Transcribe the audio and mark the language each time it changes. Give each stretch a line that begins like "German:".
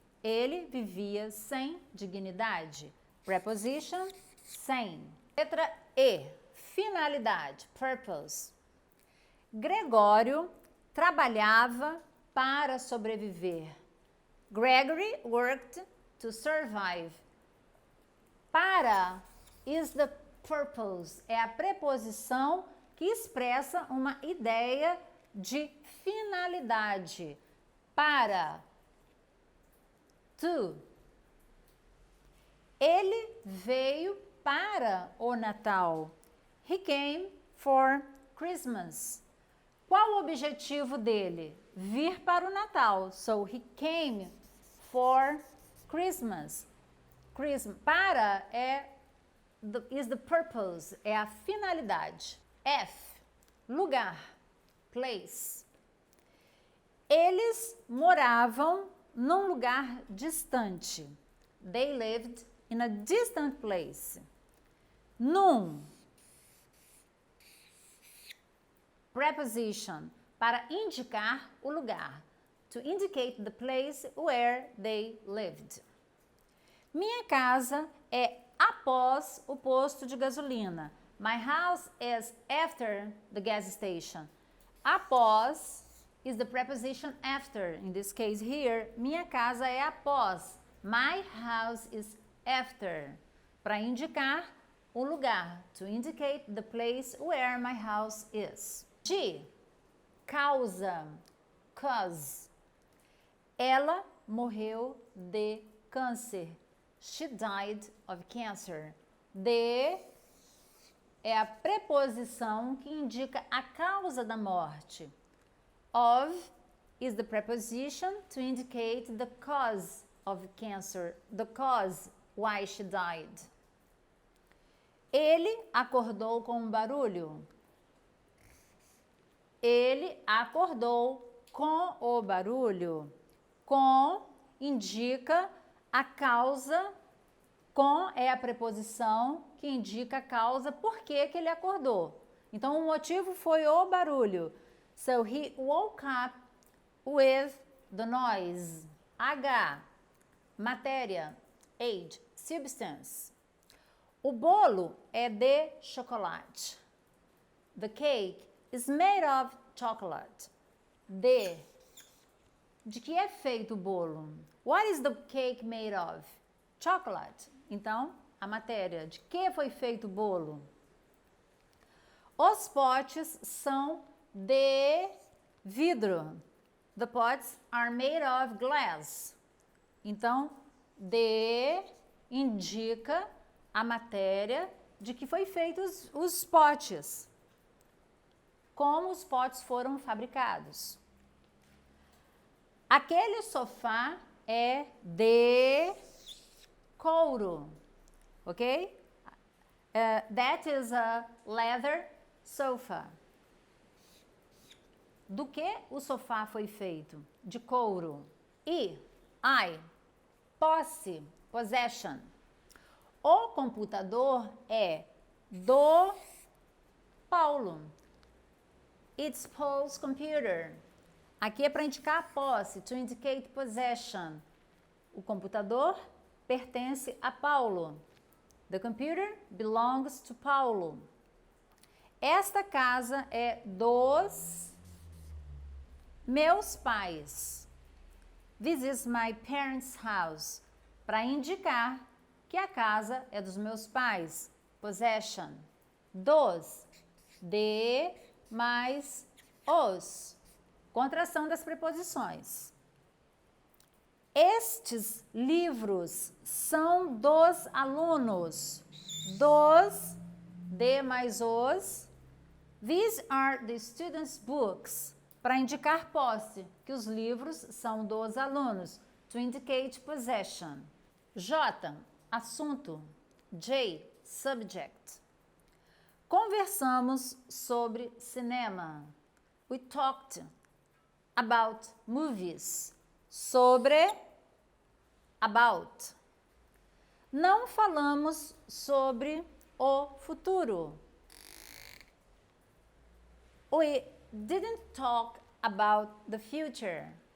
Portuguese: Ele vivia sem dignidade. Preposition, sem. Letra E. Finalidade, purpose. Gregório trabalhava para sobreviver.
English: Gregory worked to survive. Para is the purpose.
Portuguese: É a preposição que expressa uma ideia de finalidade.
English: Para. To.
Portuguese: Ele veio para o Natal.
English: He came for Christmas.
Portuguese: Qual o objetivo dele? Vir para o Natal.
English: So he came for Christmas. Para is the purpose,
Portuguese: é a finalidade. F, lugar, place. Eles moravam num lugar distante.
English: They lived in a distant place. Num.
Portuguese: Preposition, para indicar o lugar.
English: To indicate the place where they lived.
Portuguese: Minha casa é após o posto de gasolina.
English: My house is after the gas station. Após is the preposition after. In this case here,
Portuguese: minha casa é após.
English: My house is after.
Portuguese: Para indicar o lugar.
English: To indicate the place where my house is. G. Causa. Cause.
Portuguese: Ela morreu de câncer.
English: She died of cancer.
Portuguese: De é a preposição que indica a causa da morte.
English: Of is the preposition to indicate the cause of cancer, the cause why she died.
Portuguese: Ele acordou com um barulho. Ele acordou com o barulho. Com indica a causa, com é a preposição que indica a causa por que ele acordou. Então, o motivo foi o barulho.
English: So, he woke up with the noise. H, matéria. Age, substance.
Portuguese: O bolo é de chocolate.
English: The cake is made of chocolate.
Portuguese: De que é feito o bolo?
English: What is the cake made of?
Portuguese: Chocolate. Então, a matéria. De que foi feito o bolo? Os potes são de vidro.
English: The pots are made of glass.
Portuguese: Então, de indica a matéria de que foi feitos os potes. Como os potes foram fabricados. Aquele sofá é de couro, ok?
English: That is a leather sofa.
Portuguese: Do que o sofá foi feito? De couro. I, posse, possession. O computador é do Paulo.
English: It's Paul's computer.
Portuguese: Aqui é para indicar a posse,
English: to indicate possession.
Portuguese: O computador pertence a Paulo.
English: The computer belongs to Paulo.
Portuguese: Esta casa é dos meus pais.
English: This is my parents' house.
Portuguese: Para indicar que a casa é dos meus pais. Possession. Dos. De mais os. Contração das preposições. Estes livros são dos alunos. Dos. De mais os.
English: These are the students' books.
Portuguese: Para indicar posse, que os livros são dos alunos.
English: To indicate possession. J. Assunto. J. Subject.
Portuguese: Conversamos sobre cinema.
English: We talked about movies. Sobre. About.
Portuguese: Não falamos sobre o futuro.
English: We didn't talk about the future.